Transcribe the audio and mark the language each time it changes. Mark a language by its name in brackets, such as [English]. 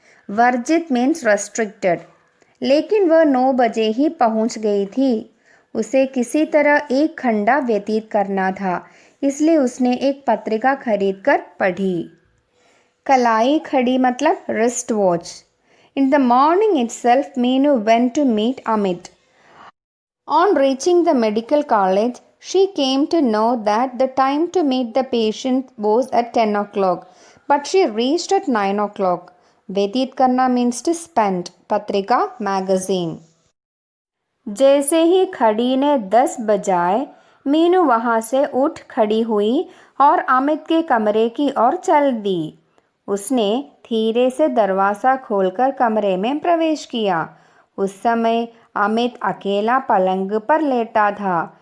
[Hindi] वर्जित [English] means restricted, [Hindi] लेकिन वह 9 बजे ही पहुंच गई थी। उसे किसी तरह एक घंटा व्यतीत करना था, इसलिए उसने एक पत्रिका खरीदकर पढ़ी। कलाई घड़ी मतलब [English] Wrist watch. In the morning itself, Meenu went to meet Amit. On reaching the medical college, she came to know that the time to meet the patient was at 10 o'clock, but she reached at 9 o'clock. [Hindi] व्यतीत करना [English] means to spend. [Hindi] पत्रिका magazine. जैसे ही घड़ी ने 10 बजाए, मीनू वहाँ से उठ खड़ी हुई और अमित के कमरे की ओर चल दी। उसने धीरे से दरवाज़ा खोलकर कमरे में प्रवेश किया। उस समय अमित अकेला पलंग पर लेटा था।